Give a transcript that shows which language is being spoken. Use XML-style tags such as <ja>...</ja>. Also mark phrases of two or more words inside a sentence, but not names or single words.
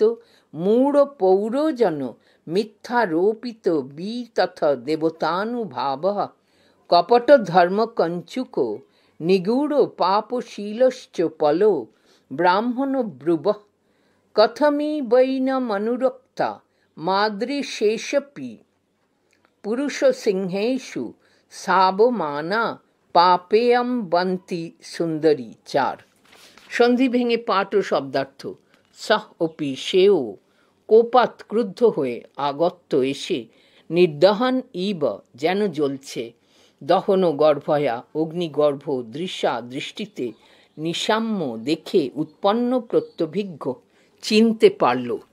<sa>মূঢ়পৌরজন মিথ্যারোপিত বিতথ দেবতানুভাবঃ কপটধর্মকঞ্চুকো নিগূঢ় পাপশীলশ্চ পলো ব্রাহ্মণব্রুবঃ কথমিবৈনমনুরক্তা মাদৃশেষপি পুরুষসিংহেষু সাবমানা পাপেয়ম্বন্তি সুন্দরী।</sa> <bn>4 সন্ধি ভেঙে পাঠ ও শব্দার্থ।</bn> <sa>সহ অপি</sa> <bn>সেও কোপাত ক্রুদ্ধ হয়ে আগত্য এসে</bn> <sa>নির্দহন ইব</sa> <bn>যেন জ্বলছে</bn> <sa>দহন গর্ভয়া</sa> <bn>অগ্নিগর্ভ দৃশ্যা দৃষ্টিতে নিসাম্য দেখে</bn> <sa>উৎপন্ন প্রত্যভিজ্ঞ</sa> <bn>চিনতে পারল।</bn>